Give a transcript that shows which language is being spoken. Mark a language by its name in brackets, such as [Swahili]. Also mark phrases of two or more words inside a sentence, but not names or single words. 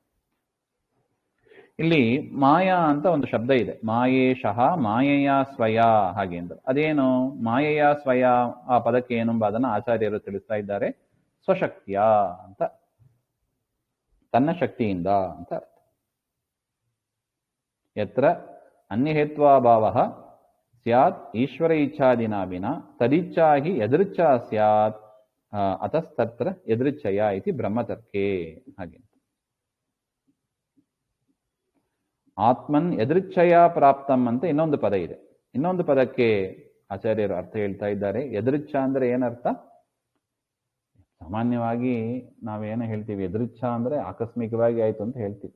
[Kannada] ಇಲ್ಲಿ ಮಾಯಾ ಅಂತ ಒಂದು ಶಬ್ದ ಇದೆ, ಮಾಯೇಶಃ ಮಾಯೆಯ ಸ್ವಯ ಹಾಗೆ ಅಂತ. ಅದೇನು ಮಾಯೆಯ ಸ್ವಯ? ಆ ಪದಕ್ಕೆ ಏನೆಂಬ ಅದನ್ನ ಆಚಾರ್ಯರು ತಿಳಿಸ್ತಾ ಇದ್ದಾರೆ. ಸ್ವಶಕ್ತಿಯ ಅಂತ, ತನ್ನ ಶಕ್ತಿಯಿಂದ ಅಂತ ಅರ್ಥ. [Sanskrit] ಯತ್ರ ಅನ್ಯಹೇತ್ವಾಭಾವ ಸ್ಯಾತ್ ಈಶ್ವರ ಇಚ್ಛಾದಿನ ವಿನ ತದಿಚ್ಛಾ ಹಿ ಯದೃಚ್ಛಾ ಸ್ಯಾತ್ ಅತಸ್ತತ್ರ ಯದೃಚ್ಛಯ ಇತಿ ಬ್ರಹ್ಮತರ್ಕೆ ಹಾಗೆ. ಆತ್ಮನ್ ಯದೃಚ್ಛಯ ಪ್ರಾಪ್ತಂ [Kannada] ಅಂತ ಇನ್ನೊಂದು ಪದ ಇದೆ. ಇನ್ನೊಂದು ಪದಕ್ಕೆ ಆಚಾರ್ಯರು ಅರ್ಥ ಹೇಳ್ತಾ ಇದ್ದಾರೆ. ಯದೃಚ್ಛ ಅಂದ್ರೆ ಏನರ್ಥ? ಸಾಮಾನ್ಯವಾಗಿ ನಾವೇನೋ ಹೇಳ್ತೀವಿ, ಎದುರಿಚ್ಛ ಅಂದ್ರೆ ಆಕಸ್ಮಿಕವಾಗಿ ಆಯ್ತು ಅಂತ ಹೇಳ್ತೀವಿ.